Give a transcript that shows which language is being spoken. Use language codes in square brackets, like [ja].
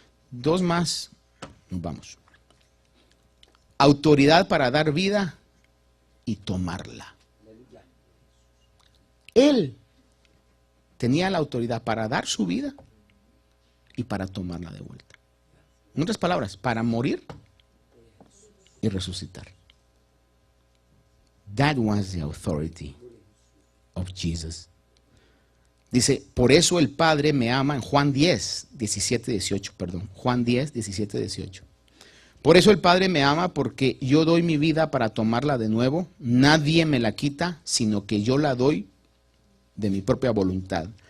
[es] 2 más, nos vamos. Autoridad para dar vida y tomarla. Él tenía la autoridad para dar su vida y para tomarla de vuelta. En otras palabras, para morir y resucitar. [en] That was the authority of Jesus. [es] Dice, por eso el Padre me ama, en Juan 10, 17, 18, perdón. Juan 10, 17, 18. Por eso el Padre me ama, porque yo doy mi vida para tomarla de nuevo. Nadie me la quita, sino que yo la doy de mi propia voluntad.